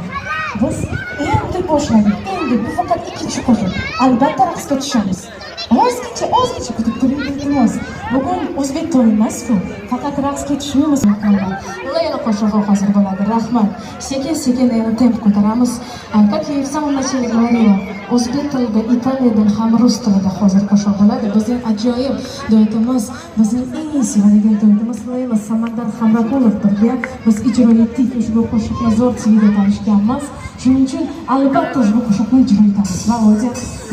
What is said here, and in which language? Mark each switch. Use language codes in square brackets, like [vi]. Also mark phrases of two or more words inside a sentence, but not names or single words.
[uz] Biz endi boshladik. Endi bu faqat ikkinchi qo'shiq. Albatta raqsga tushamiz. Ozgacha kutib turing, iltimos. Bugun o'zbek to'yi emas-ku. Faqat raqsga tushmaymiz. Ular yana qo'shig'i hozir bo'ladi. Rahmat. Sekin yana temp ko'taramiz. [ru] Как я и в самом начале говорила, [uz] o'zbek tilida, Italiyadan ham rus tilida hozir qo'shiq bo'ladi. Bizning ajoyib duetimiz, bizning eng sevadigan duetimiz Layla Samandar Hamrakulov birga biz ijro etdik. Ushbu qo'shiqni zo'r sevib tanishganmiz. Shuning uchun albatta ushbu qo'shiqni ijro etamiz.